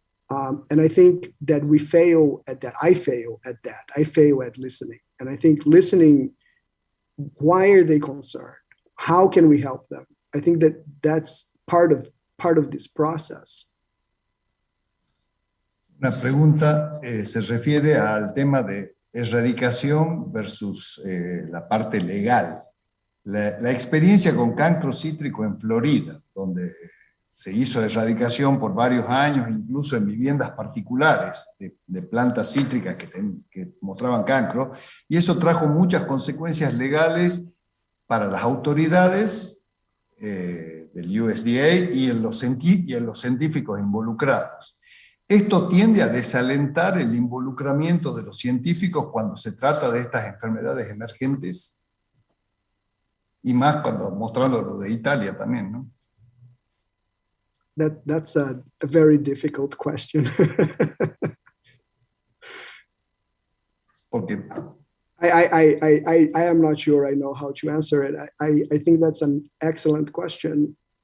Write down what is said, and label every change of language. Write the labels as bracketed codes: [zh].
[en] And I think that we fail at that. I fail at that. I fail at listening. And I think listening, why are they concerned? How can we help them? I think that that's part of this process. [es] Una pregunta se refiere al tema de erradicación versus la parte legal. La experiencia con cancro cítrico en Florida, donde se hizo erradicación por varios años, incluso en viviendas particulares de plantas cítricas que mostraban cancro, y eso trajo muchas consecuencias legales para las autoridades del USDA y en los científicos involucrados. Esto tiende a desalentar el involucramiento de los científicos cuando se trata de estas enfermedades emergentes, y más cuando mostrando lo de Italia también, ¿no? [en] That's a very difficult question. [es] Porque [en] I am not sure I know how to answer it. I think that's an excellent question.